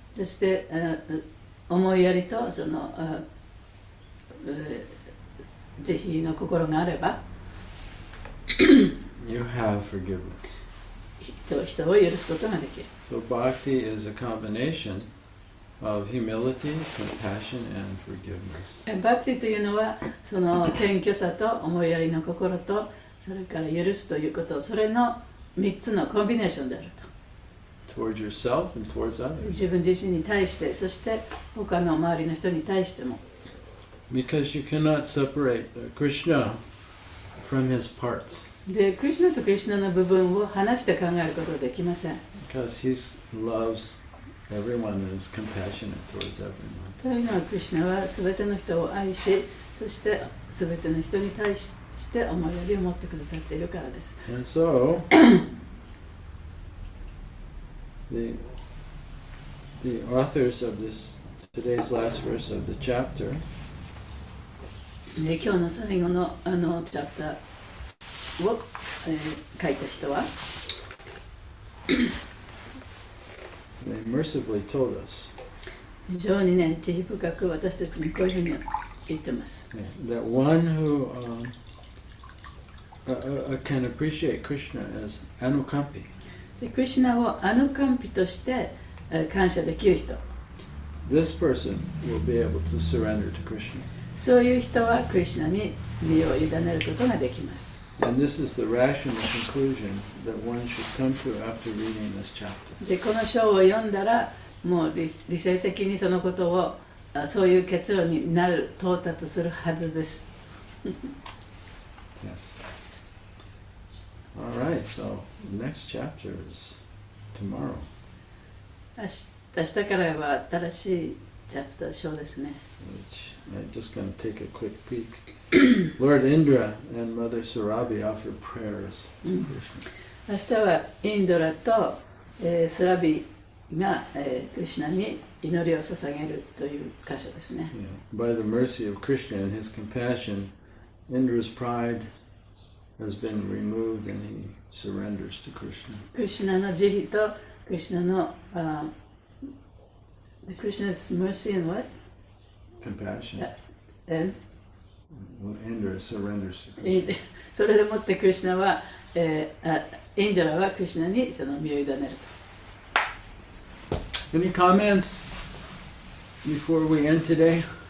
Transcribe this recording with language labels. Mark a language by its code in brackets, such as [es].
[ja] そして思いやりとその慈悲の心があれば [en] you have forgiveness. [ja] 人を許すことができる。 [en] So bhakti is a combination of humility, compassion, and forgiveness. [ja] バクティというのはその謙虚さと思いやりの心とそれから許すということ、それの3つのコンビネーションであると。 [en] Towards yourself and towards others. [ja] 自分自身に対して、そして他の周りの人に対しても。 [en] Because you cannot separate Krishna from his parts. [ja] で、クリシュナとクリシュナの部分を離して考えることはできません。 [en] Because he loves everyone and is compassionate towards everyone. [ja] というのは、クリシュナは全ての人を愛し、そして全ての人に対して思いやりを持ってくださっているからです。 [en] And so, the authors of today's last verse of the chapter [ja] で、今日の最後のチャプターを、書いた人は [en] they mercifully told us [ja] 非常にね、慈悲深く私たちにこういうふうに言ってます。 [en] that one who can appreciate Krishna as anukampi, [ja] で、クリシュナをアヌカンピとして感謝できる人、 [en] this person will be able to surrender to Krishna. [ja] そういう人はクリシュナに身を委ねることができます。 [en] And this is the rational conclusion that one should come to after reading this chapter. [ja] で、この章を読んだら、もう理性的にそのことをそういう結論になる、到達するはずです。 [en] Yes. All right, so the next chapter is tomorrow. [ja] 明日からは新しいチャプター章ですね。 [en] Which I'm just going to take a quick peek. Lord Indra and Mother Surabhi offer prayers to Krishna. [ja] 明日はインドラと、スラビが、クリシュナに祈りを捧げるという箇所ですね。 [en] Yeah. By the mercy of Krishna and his compassion, Indra's pride has been removed and he surrenders to Krishna. [ja] クリシュナの慈悲とクリシュナの [en] Krishna's mercy and what? Compassion. And When Indra surrenders to Krishna. [ja] それでもってクリシュナは、インドラはクリシュナにその身を委ねると。 [en] Any comments before we end today?